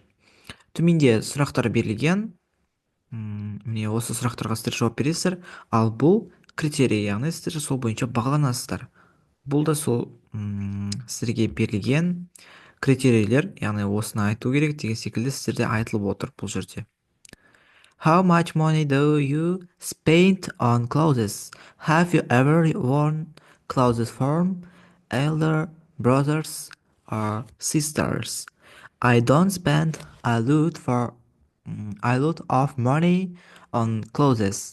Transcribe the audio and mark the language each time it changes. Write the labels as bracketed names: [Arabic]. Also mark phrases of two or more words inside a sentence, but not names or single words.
[Kazakh] Төменде сұрақтар берілген. Міне осы сұрақтарға сіздер жауап бересіздер. Ал бұл критерий, яғни сіздер сол бойынша бағаланасыздар. Бұл да сол сіздерге берілген критерийлер, яғни осыны айту керек деген секілді сіздерде айтылып отыр бұл жерде. [English] How much money do you spend on clothes? Have you ever worn clothes from elder brothers or sisters? I don't spend a lot of money on clothes.